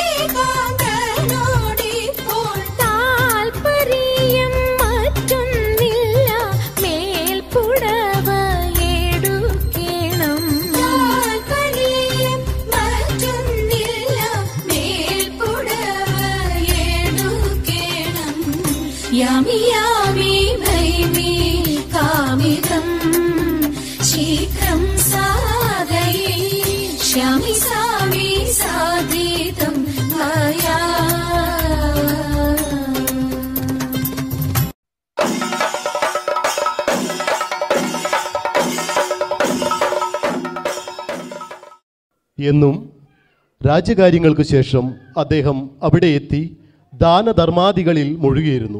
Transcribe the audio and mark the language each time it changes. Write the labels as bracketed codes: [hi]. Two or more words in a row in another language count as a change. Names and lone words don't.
[ml] കാന്തനോടിപ്പോൾ താൽപര്യം മറ്റൊന്നില്ല മേൽപ്പുടവ എടുക്കണം താൽപര്യം മറ്റൊന്നില്ല മേൽപ്പുടവ എടുക്കണം [sa] यामि यामि भैमि कामितं शीघ्रं साधयिष्यामि सामि साधितं मया [ml] എന്നും രാജ്യകാര്യങ്ങൾക്ക് ശേഷം അദ്ദേഹം അവിടെ എത്തി ദാനധർമാദികളിൽ മുഴുകിയിരുന്നു.